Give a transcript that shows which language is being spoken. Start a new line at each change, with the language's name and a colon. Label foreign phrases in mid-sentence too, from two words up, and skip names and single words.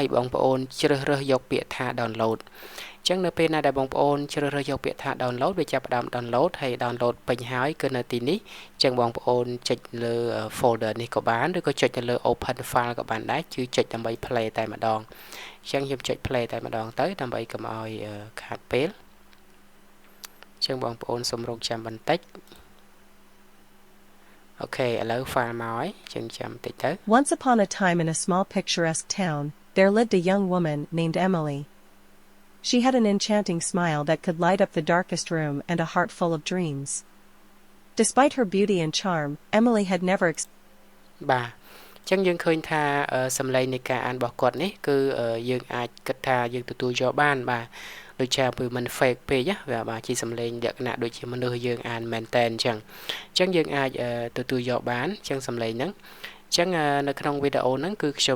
Khmer: បងប្អូនជ្រើសរើសយកពាក្យថា download អញ្ចឹងនៅពេលណាដែលបងប្អូនជ្រើសរើសយកពាក្យថា download វាចាប់ផ្ដើម download ហើយ download ពេញហើយគឺនៅទីនេះអញ្ចឹងបងប្អូនចុចលើ folder នេះក៏បានឬក៏ចុចទៅលើ
English: open file
Khmer: ក៏បានដែរគឺចុចដើម្បី play តែម្ដងអញ្ចឹងខ្ញុំចុច play តែម្ដងទៅដើម្បីកុំឲ្យខាតពេលអញ្ចឹងបងប្អូនសូមរងចាំបន្តិចអូខេឥឡូវ file មកហើយចឹងចាំបន្តិចទៅ
English: Once upon a time in a small picturesque town there lived a young woman named Emily. She had an enchanting smile that could light up the darkest room and a heart full of dreams. Despite her beauty and charm, Emily had never
Khmer: បាទចឹងយើងឃើញថាសំឡេងនៃការអានរបស់គាត់នេះគឺយើងអាចគិតថាយើងទទួលយកបានបាទដូចជាវាមិន fake ពេកណាបាទជាសំឡេងល ក្ខណៈដូចជាមនុស្សយើងអានមែនតែនអញ្ចឹងយើងអាចទទួលយកបានអញ្ចឹងសំឡេងហ្នឹងអញ្ចឹងនៅក្នុងវីដេអូហ្នឹងគឺខ្ញុំ